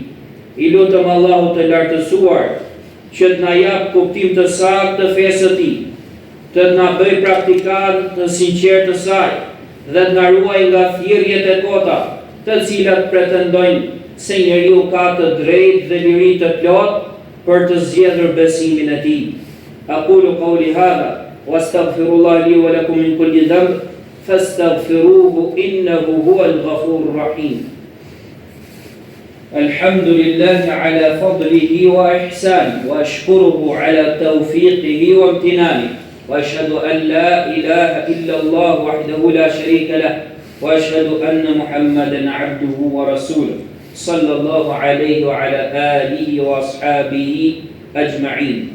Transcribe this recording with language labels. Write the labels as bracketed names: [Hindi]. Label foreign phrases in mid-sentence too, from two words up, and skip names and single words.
[Albanian] I lutem Allahut të lartësuar që të na jap kuptim të saktë të fesë së tij, të na bëj praktikantë të sinqertë të saj dhe të na ruaj nga thirrjet e kota, të cilat pretendojnë se njeriu ka të drejtë dhe liri të plot për të zgjedhur besimin e tij. [Arabic] أقول قولي هذا وأستغفر الله لي ولكم من كل ذنب فاستغفروه إنه هو الغفور الرحيم. الحمد لله على فضله وإحسانه وأشكره على توفيقه وامتنانه وأشهد أن لا إله إلا الله وحده لا شريك له وأشهد أن محمدا عبده ورسوله صلى الله عليه وعلى آله وأصحابه أجمعين.